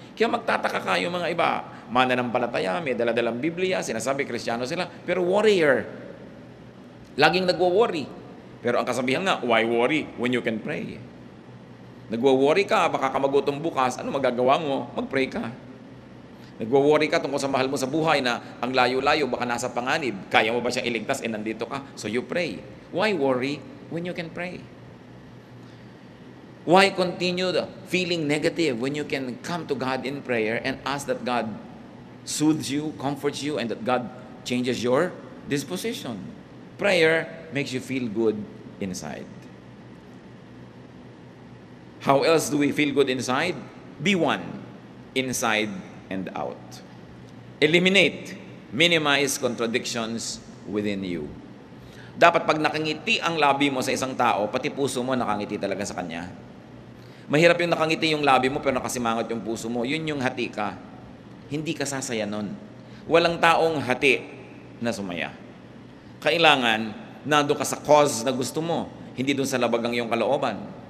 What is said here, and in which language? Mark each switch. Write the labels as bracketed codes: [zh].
[tl] Kaya magtataka kayo mga iba, mananampalataya, may daladalang Biblia, sinasabi Kristiyano sila, pero warrior. Laging nagwo-worry. Pero ang kasabihan nga, [en] why worry when you can pray? [tl] Nagwo-worry ka, baka ka magutom bukas, ano magagawa mo? Mag-pray ka. Nagwo-worry ka tungkol sa mahal mo sa buhay na ang layo-layo, baka nasa panganib. Kaya mo ba siyang iligtas? Nandito ka. [en] So you pray. Why worry when you can pray? Why continue feeling negative when you can come to God in prayer and ask that God soothes you, comforts you, and that God changes your disposition? Prayer makes you feel good inside. How else do we feel good inside? Be one, inside and out. Eliminate, minimize contradictions within you. [tl] Dapat pag nakangiti ang labi mo sa isang tao, pati puso mo nakangiti talaga sa kanya. Mahirap yung nakangiti yung labi mo pero nakasimangot yung puso mo. Yun yung hati ka. Hindi ka sasaya nun. Walang taong hati na sumaya. Kailangan, nando ka sa cause na gusto mo, hindi dun sa labagang yung kalooban.